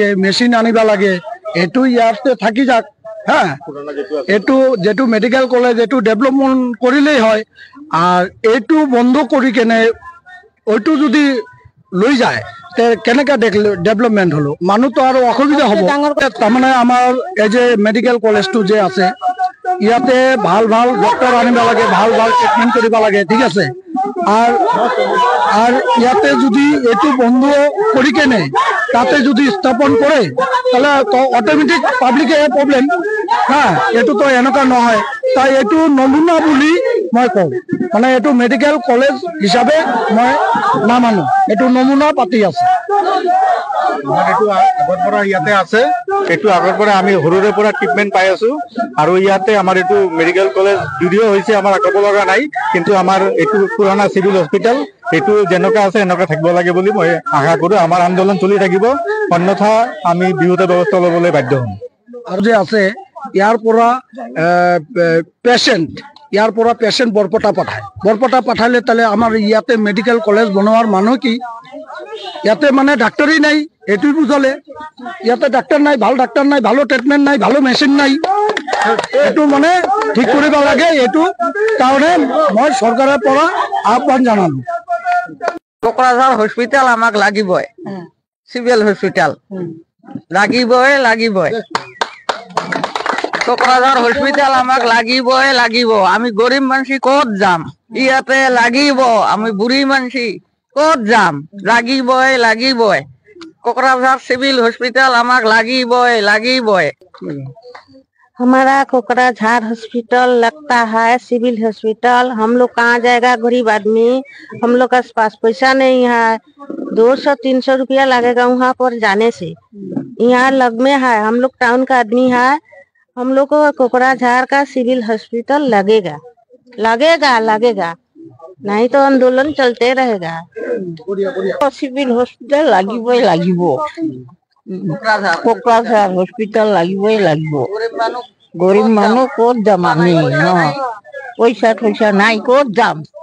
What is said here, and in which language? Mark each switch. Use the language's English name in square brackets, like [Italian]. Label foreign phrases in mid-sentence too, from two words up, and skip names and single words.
[Assamese] মেচিন আনিব লাগে এইটো ইয়াতে থাকি যাক এইটো যেটো [English] medical college [Assamese] এইটো ডেভেলপমেন্ট কৰিলেই হয় আর এইটো বন্ধ কৰি কেনে ওইটো যদি লৈ যায় তে কেনেকৈ ডেভেলপমেন্ট হলো মানুহ তো আৰু অসুবিধা হ'ব তাৰমানে আমাৰ এই যে [English] medical college [Assamese] যে আছে ইয়াতে ভাল ভাল ডক্টৰ আনিব লাগে ভাল ভাল ট্ৰিটমেন্ট কৰিব লাগে ঠিক আছে আর ইয়াতে যদি এইটো বন্ধ কৰি কেনে তাতে যদি স্থাপন কৰে তাহলে তো [English] automatic public problem [Assamese] এইটো তো এনেকুৱা নহয় তাই এইটো নমুনা বুলি মই কওঁ মানে এইটো [English] medical college [Assamese] হিচাপে মই নামানো এইটো নমুনা পাতি আছে এইটো আগৰ পৰা ইয়াতে আছে এইটো আগৰ পৰা আমি সৰুৰে পৰা ট্ৰিটমেন্ট পাই আছো আৰু ইয়াতে আমাৰ এইটো [English] medical college [Assamese] যদিও হৈছে আমাৰ ক'ব লগা নাই কিন্তু আমাৰ এইটো পুৰণা [English] civil hospital [Assamese] এইটো যেনেকুৱা আছে এনেকুৱা থাকিব লাগে বুলি মই আশা কৰো আমাৰ আন্দোলন চলি থাকিব অন্যথা আমি বিহুত ব্যৱস্থা ল'বলৈ বাধ্য হ'ম আৰু যে আছে ইয়াৰ পৰা পেশেন্ট বৰপেটা পাঠালে তাহলে আমাৰ ইয়াতে [English] medical college [Assamese] বনোৱাৰ মানুহ কি ইয়াতে মানে ডাক্তারই নাই এইটোই বুঝালে ইয়াতে ডাক্তার নাই ভালো ট্রিটমেন্ট নাই ভালো মেশিন নাই এইটো মানে ঠিক কৰিব লাগে এইটো কাৰণে মই চৰকাৰৰ পৰা আহ্বান জানালো কোকৰাঝাৰ হস্পিটাল আমাক লাগিবই [English] civil hospital [Assamese] লাগিবই কোকৰাঝাৰ হস্পিটাল আমাক লাগিব আমি গরিব মানুষ ক'ত যাম ইয়াতে লাগিব আমি বুঢ়ী মানুষ ক'ত যাম লাগিবই [Hindi] कोकराझार सिविल हॉस्पिटल हमारे लागी हमारा कोकराझार हॉस्पिटल लगता है [English] civil hospital [Hindi] हम लोग कहाँ जाएगा गरीब आदमी हम लोग के पास पैसा नहीं है 200-300 रुपया लगेगा वहाँ पर जाने से यहाँ लग में है हम लोग टाउन का आदमी है हम लोग को कोकराझार का [English] civil hospital [Hindi] लगेगा नहीं तो आंदोलन चलते रहेगा [English] civil hospital [Hindi] লাগিব कोकराझार हॉस्पिटल লাগিব गरीब मानुह [Assamese] ক'ত যাম আমি পইচা নাই ক'ত যাম